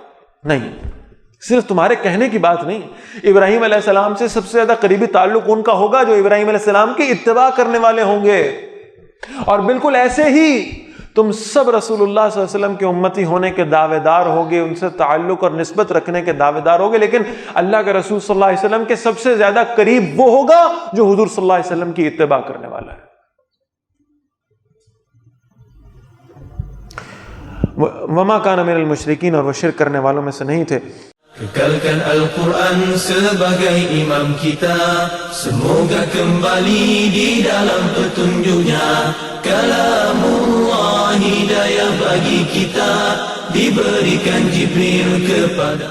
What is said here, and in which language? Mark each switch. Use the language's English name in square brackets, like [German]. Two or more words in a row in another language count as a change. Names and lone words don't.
[Urdu] نہیں، صرف تمہارے کہنے کی بات نہیں، ابراہیم [Arabic] علیہ السلام [Urdu] سے سب سے زیادہ قریبی تعلق ان کا ہوگا جو ابراہیم [Arabic] علیہ السلام [Urdu] کی اتباع کرنے والے ہوں گے، اور بالکل ایسے ہی تم سب رسول اللہ [Arabic] صلی اللہ علیہ وسلم [Urdu] کے امتی ہونے کے دعوے دار ہوگے، ان سے تعلق اور نسبت رکھنے کے دعوے دار ہوگے، لیکن اللہ کے رسول [Arabic] صلی اللہ علیہ وسلم [Urdu] کے سب سے زیادہ قریب وہ ہوگا جو حضور [Arabic] صلی اللہ علیہ وسلم [Urdu] کی اتباع کرنے والا ہے۔ [Arabic] وما کان من المشرکین، [Urdu] اور وہ شرک کرنے والوں میں سے نہیں تھے۔ [Malay] Kekalkan Al-Quran sebagai imam kita, semoga kembali di dalam petunjuknya. Kalamullah hidayah bagi kita, diberikan Jibril kepada.